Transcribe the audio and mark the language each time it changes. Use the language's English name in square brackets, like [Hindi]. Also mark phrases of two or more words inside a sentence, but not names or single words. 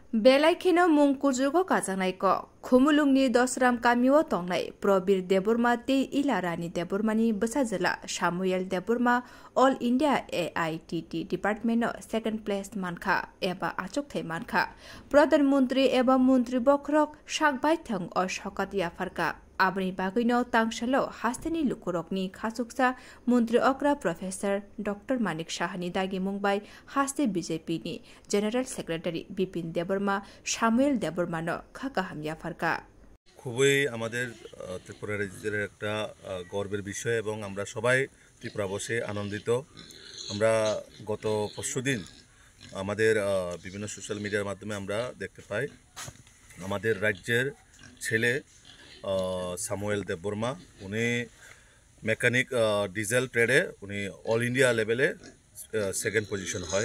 [Kok Borok] बेलायखिनो मुंकुजुगो काजांनायको खुमुलुंगनि दसराम गामियाव तंनाय प्रबीर देबुरमा ते इलारानी देबुरमानि बसाजोला सामुएल देबुरमा [English] All India AITT department second place [Kok Borok] मानखा एबा आचुकथाय मानखा प्रधानमंत्री एबा मंत्री बख्रक साकबाय थं अ सकत याफारका आबनि बागैनो तांगसालो हास्तेनि लुकुरकनि खासुकसा मंत्री अग्रा प्रोफेसर डॉक्टर मानिक साहानि दागि मुंबाय हास्ते बीजेपी नि [English] general secretary [Kok Borok] बिपिन देबर्मा सामुएल देबर्मानो खाकाहाम याफारका [Bangla] খুবই আমাদের ত্রিপুরা রাজ্যের একটা গর্বের বিষয় এবং আমরা সবাই ত্রিপুরাবাসী আনন্দিত। আমরা গত পরশুদিন আমাদের বিভিন্ন [English] social media [Bangla] মাধ্যমে আমরা দেখতে পাই আমাদের রাজ্যের ছেলে সামুয়েল দেববর্মা উনি [English] mechanic diesel trade [Bangla] উনি [English] all India level second position [Bangla] হয়।